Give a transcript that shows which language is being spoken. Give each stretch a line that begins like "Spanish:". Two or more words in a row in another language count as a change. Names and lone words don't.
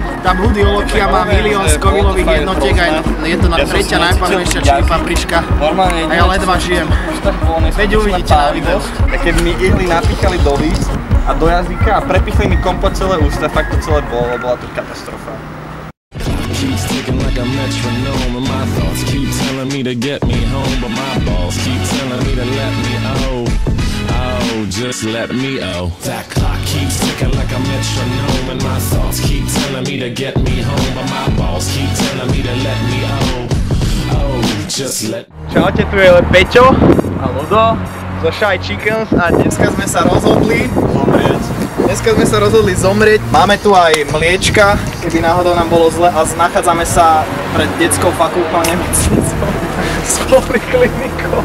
Slovak: Tá Bloody Olokia má milión Scovillových jednotiek a je to tretia najpalivejšia chili paprička. A ja ledva žijem. Veď uvidíte na videu. Keď mi ihly napíchali do líc a do jazyka a prepichli mi komplet celé ústa, fakt to celé bolo, bola to katastrofa.
English: Keeps ticking like a metronome, and my thoughts keep telling me to get me home, but my balls keep telling me to let me just let me That clock keeps ticking like a metronome, and my thoughts keep telling me to get me home, but my balls keep telling me to let me just let.
Slovak: Čaute, tu je Peťo a Ludo zo Shy Chickens a dneska sme sa rozhodli zomrieť. Máme tu aj mliečka, keby náhodou nám bolo zle, a nachádzame sa pred detskou fakultou nemocnicou s poliklinikou.